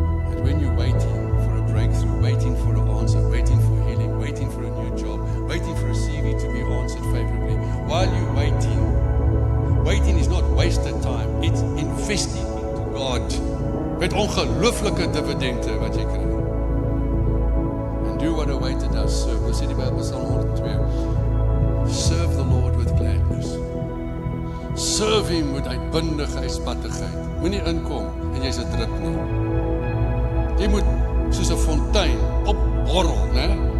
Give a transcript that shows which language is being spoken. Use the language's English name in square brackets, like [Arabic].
[English] That when you're waiting for a breakthrough, waiting for an answer, waiting for healing, waiting for a new job, waiting for a CV to be answered favorably, while you're waiting is not wasted time, it's investing into God. [Afrikaans] Met ongelooflike dividende wat jy kry. [English] And do what a waiter does, serve. [Afrikaans] Dis in die Bybel, [English] Psalm 102. Serve the Lord with gladness. Serve him [Afrikaans] met uitbundigheid, spattigheid. Moenie inkom en jy's 'n drip nie. Jy moet soos 'n fontein opborrel, né?